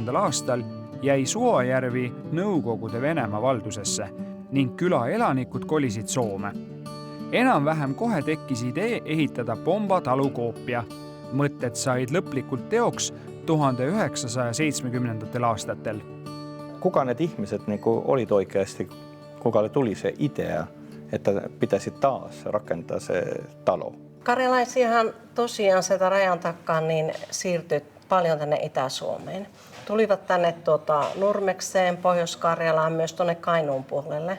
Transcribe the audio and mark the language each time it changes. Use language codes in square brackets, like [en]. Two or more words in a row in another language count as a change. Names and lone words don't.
[et] aastal jäi Suojärvi Nõukogude Venemaa valdusesse ning küla elanikud kolisid Soome. Enam-vähem kohe tekkis idee ehitada Pomba talu koopia. Mõtted said lõplikult teoks 1970. aastatel. [fi] Kuka need ihmiset olid oikeasti, kukalle tuli se idea että pitäisi taas rakentaa se talo. Karjalaisiahan tosiaan sieltä rajan takaa niin siirtyi paljon tänne Itä-Suomeen. Tulivat tänne Nurmekseen, Pohjois-Karjalaan, myös tuonne Kainuun puolelle.